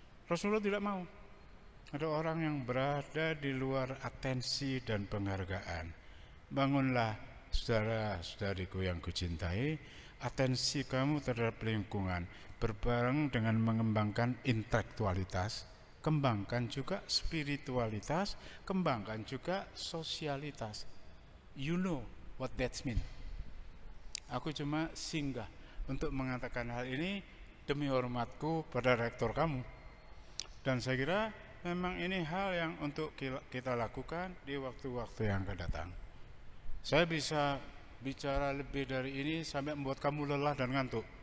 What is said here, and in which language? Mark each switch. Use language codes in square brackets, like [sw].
[id] Rasulullah tidak mau ada orang yang berada di luar atensi dan penghargaan. Bangunlah saudara-saudariku yang kucintai, atensi kamu terhadap lingkungan berbareng dengan mengembangkan intelektualitas, kembangkan juga spiritualitas, kembangkan juga sosialitas. [en] You know what that means. [id] Aku cuma singgah untuk mengatakan hal ini demi hormatku pada rektor kamu. Dan saya kira memang ini hal yang untuk kita lakukan di waktu-waktu yang akan datang. Saya bisa bicara lebih dari ini sampai membuat kamu lelah dan ngantuk.